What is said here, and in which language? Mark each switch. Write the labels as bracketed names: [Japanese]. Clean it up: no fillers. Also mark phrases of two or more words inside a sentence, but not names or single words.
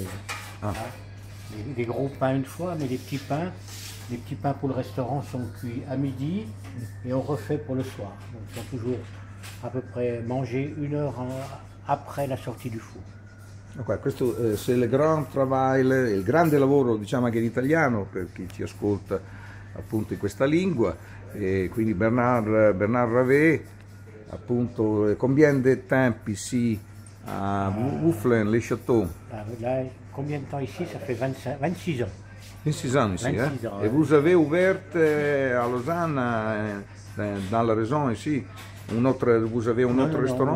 [French] Des gros pains une fois, mais les petits pains pour le restaurant sont cuits à midi et on refait pour le soir. Donc ils sont toujours à peu près mangés 1 heure après la sortie du four. [Italian] Questo c'est il gran travail, il grande lavoro, diciamo anche in italiano per chi ci ascolta appunto in questa lingua. E quindi Bernard Ravet, appunto, [French] combien de temps ici à Wufflen-les-Châteaux? Là, combien de temps ici? Ça fait 26 ans. 26 ans ici, 26 ans, Et vous avez ouvert à Lausanne, dans la région ici, vous avez un autre restaurant?